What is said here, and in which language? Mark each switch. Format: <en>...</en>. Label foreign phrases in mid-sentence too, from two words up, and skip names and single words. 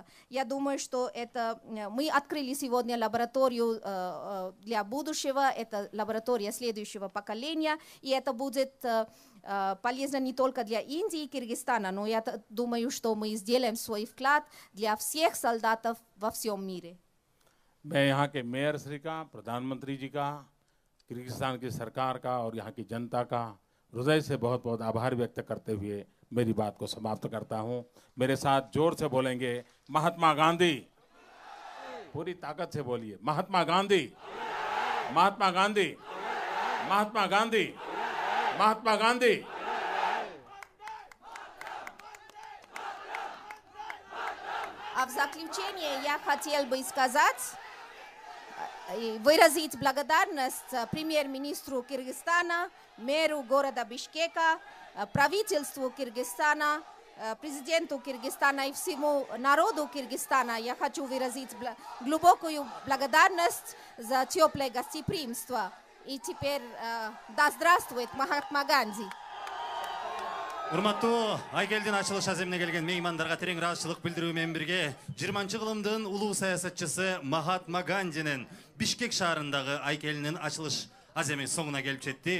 <ru>Я думаю, что мы открыли сегодня лабораторию для будущего, это лаборатория следующего поколения, и это будет полезно не только для Индии и Киргизстана, но я думаю, что мы сделаем свой вклад для всех солдатов во всем мире.</ru> <hi>मैं यहाँ के मेयर श्री का, प्रधानमंत्री जी का, किर्गिस्तान की सरकार का और यहाँ की जनता का हृदय से बहुत बहुत आभार व्यक्त करते हुए मेरी बात को समाप्त करता हूँ। मेरे साथ जोर से बोलेंगे महात्मा गांधी, पूरी ताकत से बोलिए महात्मा गांधी, महात्मा गांधी, महात्मा गांधी, महात्मा गांधी।</hi> <ru>А в заключение я хотел бы сказать, выразить благодарность премьер-министру Киргизстана, мэру города Бишкека, правительству Киргизстана, президенту Киргизстана и всему народу Киргизстана я хочу выразить глубокую благодарность за теплое гостеприимство. И теперь да здравствует Махатма Ганди.</ru> <ky>Урматтуу Айкелдин ачылыш аземине келген меймандарга терең ыраазычылык билдирүү менен бирге 20-кылымдын улуу саясатчысы Махатма Гандинин Бишкек шаарындагы Айкелинин ачылыш аземи соңуна келип жетти.</ky>